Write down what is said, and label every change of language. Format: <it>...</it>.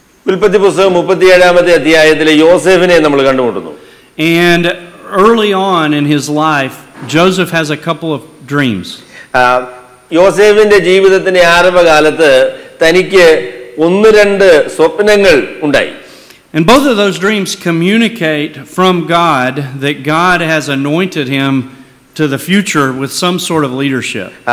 <ml>ഉൽപ്പത്തി പുസ്തകം 37-ാമത്തെ അധ്യായത്തിലെ യോസേഫിനെ നമ്മൾ കണ്ടുമുട്ടുന്നു.</ml> <en>And early on in his life, Joseph has a couple of dreams.</en> <ml>യോസേഫിന്റെ ജീവിതത്തിന്റെ ആരംഭകാലത്ത് തനിക്ക് 1-2 സ്വപ്നങ്ങൾ ഉണ്ടായി.</ml> <en>And both of those dreams communicate from God that God has anointed him to the future with some sort of leadership.</en>